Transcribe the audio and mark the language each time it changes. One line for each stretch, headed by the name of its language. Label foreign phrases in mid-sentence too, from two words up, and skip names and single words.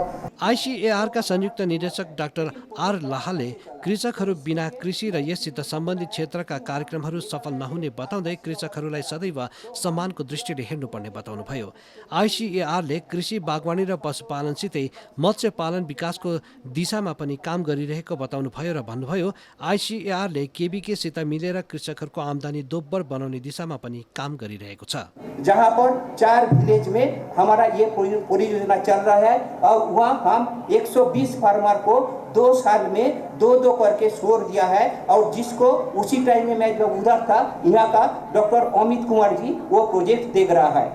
Nepali: आइसिएआरका संयुक्त निर्देशक डाक्टर आर लाहाले कृषकहरू बिना कृषि र यससित सम्बन्धित क्षेत्रका कार्यक्रमहरू सफल नहुने बताउँदै कृषकहरूलाई सदैव सम्मानको दृष्टिले हेर्नुपर्ने बताउनुभयो। आइसिएआरले कृषि, बागवानी र पशुपालनसितै मत्स्य पालन विकासको दिशामा पनि काम गरिरहेको बताउनुभयो र भन्नुभयो आइसिएआरले केबिकेसित मिलेर कृषकहरूको आमदानी दोब्बर बनाउने दिशामा पनि काम गरिरहेको छ।
Hindi: जहाँ पर 4 विलेज में हमारा ये परियोजना चल रहा है और वहाँ हम 120 फार्मर को 2 साल में 2 करके शोर दिया है। और जिसको उसी टाइम में मैं जब उधर था, यहाँ का डॉक्टर अमित कुमार जी वो प्रोजेक्ट देख रहा है।